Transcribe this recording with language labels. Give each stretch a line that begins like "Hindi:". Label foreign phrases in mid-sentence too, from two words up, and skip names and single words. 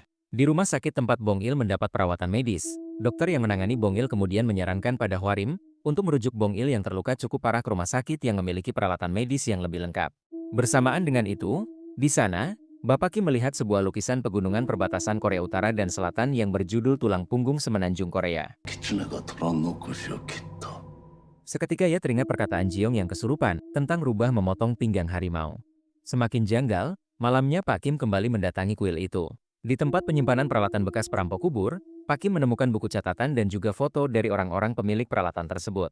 Indonesian: Di rumah sakit tempat Bong Il mendapat perawatan medis, dokter yang menangani Bong Il kemudian menyarankan pada Hwarim untuk merujuk Bong Il yang terluka cukup parah ke rumah sakit yang memiliki peralatan medis yang lebih lengkap. Bersamaan dengan itu, di sana, Bapak Kim melihat sebuah lukisan pegunungan perbatasan Korea Utara dan Selatan yang berjudul Tulang Punggung Semenanjung Korea.
Japanese: 狐が虎の腰を切った。
Indonesian: Seketika ia teringat perkataan Jiong yang kesurupan tentang rubah memotong pinggang harimau. Semakin janggal, malamnya Pak Kim kembali mendatangi kuil itu. Di tempat penyimpanan peralatan bekas perampok kubur, Pak Kim menemukan buku catatan dan juga foto dari orang-orang pemilik peralatan tersebut.